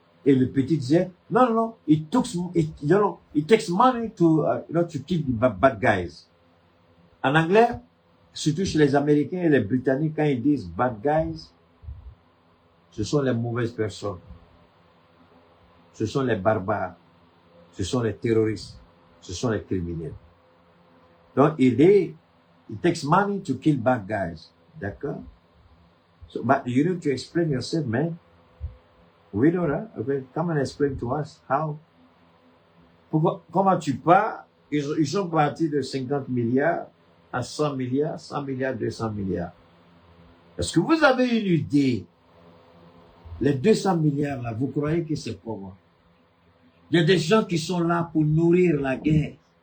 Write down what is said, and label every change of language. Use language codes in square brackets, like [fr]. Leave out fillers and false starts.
[fr] Et le petit disait, non, [en] it takes money to keep the bad guys. [fr] En anglais, surtout chez les Américains et les Britanniques, quand ils disent bad guys, ce sont les mauvaises personnes. Ce sont les barbares. Ce sont les terroristes. Ce sont les criminels. Donc, il dit, [en] it takes money to kill bad guys. [fr] D'accord? [en] So, but you need to explain yourself, man. We know that. Okay, come and explain to us how. [fr] Comment tu pars? Ils sont partis de 50 milliards à 100 milliards, 100 milliards, 200 milliards. Est-ce que vous avez une idée? Les 200 milliards là, vous croyez que c'est comment? Il y a des gens qui sont là pour nourrir la guerre.